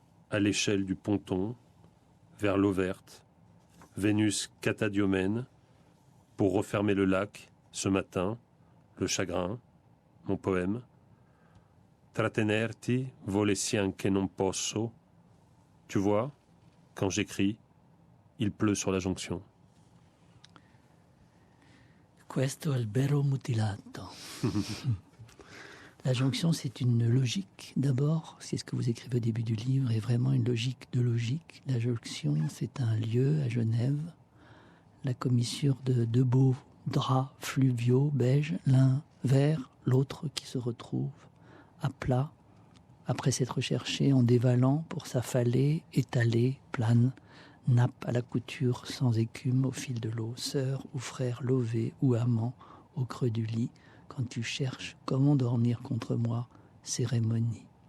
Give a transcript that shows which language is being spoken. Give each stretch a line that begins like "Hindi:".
French: à l'échelle du ponton, vers l'eau verte, Vénus catadiomène, pour refermer le lac, ce matin, le chagrin, mon poème,
Italian: trattenerti volessi anche non posso,
French: tu vois, quand j'écris, il pleut sur la jonction.
Italian: Questo albero mutilato.
French: La jonction, c'est une logique, d'abord. C'est ce que vous écrivez au début du livre, et vraiment une logique de logique. La jonction, c'est un lieu à Genève, la commissure de deux beaux draps fluviaux, beige, l'un vert, l'autre qui se retrouve à plat, après s'être cherché en dévalant pour s'affaler, étaler, plane, nappe à la couture sans écume au fil de l'eau, sœur ou frère lové ou amant au creux du lit, quand tu cherches comment dormir contre moi, cérémonie.